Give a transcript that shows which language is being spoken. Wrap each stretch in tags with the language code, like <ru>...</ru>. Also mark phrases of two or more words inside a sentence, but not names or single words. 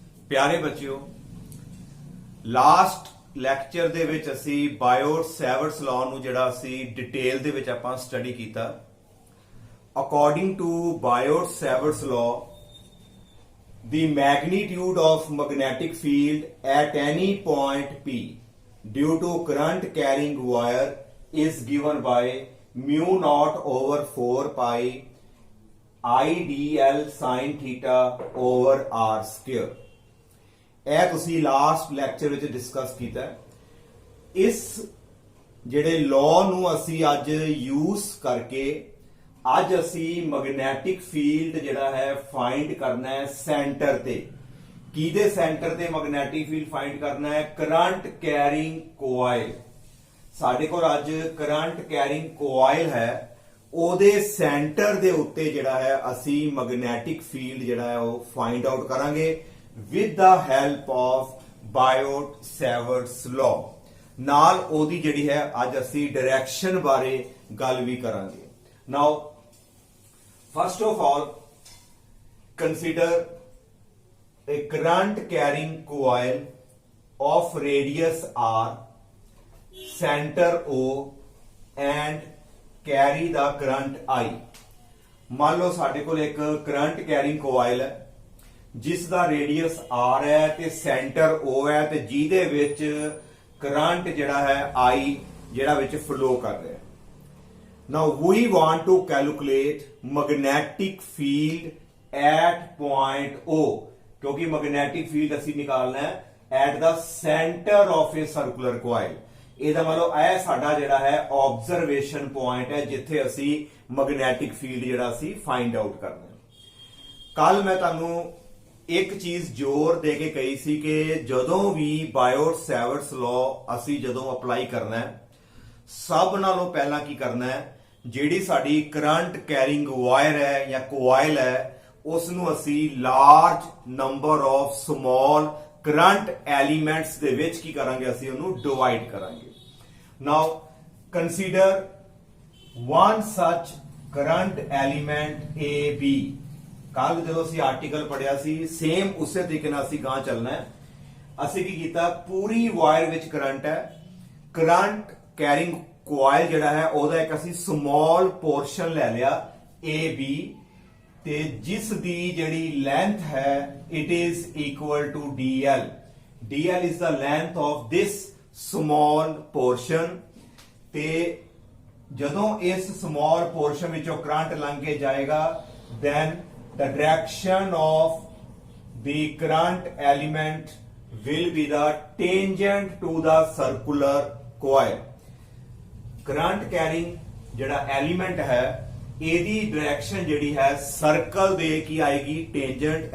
<pa>ਪਿਆਰੇ ਬੱਚਿਓਂ, लास्ट ਲੈਕਚਰ ਦੇ ਵਿੱਚ ਅਸੀਂ ਬਾਇਓਟ ਸੇਵਰਟਸ ਲਾਅ ਨੂੰ ਜਿਹੜਾ ਅਸੀਂ ਡਿਟੇਲ ਦੇ ਵਿੱਚ ਆਪਾਂ ਸਟੱਡੀ ਕੀਤਾ।</pa> <en>according to Biot Savart's law, the magnitude of magnetic field at any point P due to current carrying wire is given by mu naught over 4 pi IDL sin theta over r square।</en> <pa>ਇਹ ਤੁਸੀਂ ਲਾਸਟ ਲੈਕਚਰ ਵਿੱਚ ਡਿਸਕਸ ਕੀਤਾ। ਇਸ ਜਿਹੜੇ ਲਾਅ ਨੂੰ ਅਸੀਂ ਅੱਜ ਯੂਜ਼ ਕਰਕੇ ਅੱਜ ਅਸੀਂ</pa> <en>magnetic field</en> <pa>ਜਿਹੜਾ ਹੈ ਫਾਈਂਡ ਕਰਨਾ ਹੈ ਸੈਂਟਰ ਤੇ। ਕਿਹਦੇ ਸੈਂਟਰ ਤੇ</pa> <en>magnetic field</en> <pa>ਫਾਈਂਡ ਕਰਨਾ ਹੈ?</pa> <en>current carrying coil.</en> <pa>ਸਾਡੇ ਕੋਲ ਅੱਜ</pa> <en>current carrying coil</en> <pa>ਹੈ, ਉਹਦੇ ਸੈਂਟਰ ਦੇ ਉੱਤੇ ਜਿਹੜਾ ਹੈ ਅਸੀਂ</pa> <en>magnetic field</en> <pa>ਜਿਹੜਾ ਹੈ ਉਹ</pa> <en>find out</en> <pa>ਕਰਾਂਗੇ</pa> <en>with the help of Biot-Savart's law।</en> <pa>ਨਾਲ ਉਹਦੀ ਜਿਹੜੀ ਹੈ ਅੱਜ ਅਸੀਂ ਡਾਇਰੈਕਸ਼ਨ ਬਾਰੇ ਗੱਲ ਵੀ ਕਰਾਂਗੇ।</pa> <en>Now, first of all, consider a current carrying coil of radius r, center O and carry the current I।</en> <pa>ਮੰਨ ਲਓ ਸਾਡੇ ਕੋਲ ਇੱਕ</pa> <en>current carrying coil</en> <pa>ਹੈ ਜਿਸ ਦਾ ਰੇਡੀਅਸ r ਹੈ ਤੇ ਸੈਂਟਰ O ਹੈ ਤੇ ਜਿਹਦੇ ਵਿੱਚ ਕਰੰਟ ਜਿਹੜਾ ਹੈ I ਜਿਹੜਾ ਵਿੱਚ ਫਲੋ ਕਰ ਰਿਹਾ ਹੈ।</pa> <en>Now we want to calculate magnetic field at point O, क्योंकि magnetic field</en> <pa>ਅਸੀਂ ਨਿਕਾਲਣਾ ਹੈ</pa> <en>at the center of a circular coil।</en> <pa>ਇਹਦਾ ਮਤਲਬ ਇਹ ਸਾਡਾ ਜਿਹੜਾ ਹੈ</pa> <en>observation point</en> <pa>ਹੈ ਜਿੱਥੇ ਅਸੀਂ</pa> <en>magnetic field</en> <pa>ਜਿਹੜਾ ਅਸੀਂ</pa> <en>find out</en> <pa>ਕਰਨਾ ਹੈ। ਕੱਲ ਮੈਂ ਤੁਹਾਨੂੰ ਇੱਕ ਚੀਜ਼ ਜ਼ੋਰ ਦੇ ਕੇ ਕਹੀ ਸੀ ਕਿ ਜਦੋਂ ਵੀ ਬਾਇਓਟ ਸੇਵਰਟਸ ਲਾਅ ਅਸੀਂ ਜਦੋਂ ਅਪਲਾਈ ਕਰਨਾ ਹੈ, ਸਭ ਨਾਲੋਂ ਪਹਿਲਾਂ ਕੀ ਕਰਨਾ ਹੈ, ਜਿਹੜੀ ਸਾਡੀ</pa> <en>current carrying wire</en> <pa>ਹੈ ਜਾਂ ਕੋਇਲ ਹੈ ਉਸ ਨੂੰ ਅਸੀਂ</pa> <en>large number of small current elements</en> <pa>ਦੇ ਵਿੱਚ ਕੀ ਕਰਾਂਗੇ, ਅਸੀਂ ਉਹਨੂੰ ਡਿਵਾਈਡ ਕਰਾਂਗੇ।</pa> <en>now consider one such current element AB।</en> <pa>ਕੱਲ ਜਦੋਂ ਅਸੀਂ ਆਰਟੀਕਲ ਪੜਿਆ ਸੀ ਸੇਮ ਉਸੇ ਤਰੀਕੇ ਨਾਲ ਅਸੀਂ ਗਾਂ ਚੱਲਣਾ ਹੈ। ਅਸੀਂ ਕੀ ਕੀਤਾ, ਪੂਰੀ ਵਾਇਰ ਵਿੱਚ ਕਰੰਟ ਹੈ,</pa> <en>current carrying coil</en> <pa>ਜਿਹੜਾ ਹੈ ਉਹਦਾ ਇੱਕ ਅਸੀਂ</pa> <en>small portion</en> <pa>ਲੈ ਲਿਆ AB ਤੇ ਜਿਸ ਦੀ ਜਿਹੜੀ ਲੈਂਥ ਹੈ</pa> <en>it is equal to DL। DL is the length of this small portion।</en> <pa>ਤੇ ਜਦੋਂ ਇਸ ਸਮਾਲ ਪੋਰਸ਼ਨ ਵਿੱਚੋਂ ਕਰੰਟ ਲੰਘ ਕੇ ਜਾਏਗਾ</pa> <en>then the direction of the current element will be the tangent to the circular coil। current carrying</en> <pa>ਜਿਹੜਾ element ਹੈ ਇਹਦੀ ਡਾਇਰੈਕਸ਼ਨ ਜਿਹੜੀ ਹੈ ਸਰਕਲ ਦੇ ਕੀ ਆਏਗੀ, ਟੈਂਜੈਂਟ।</pa>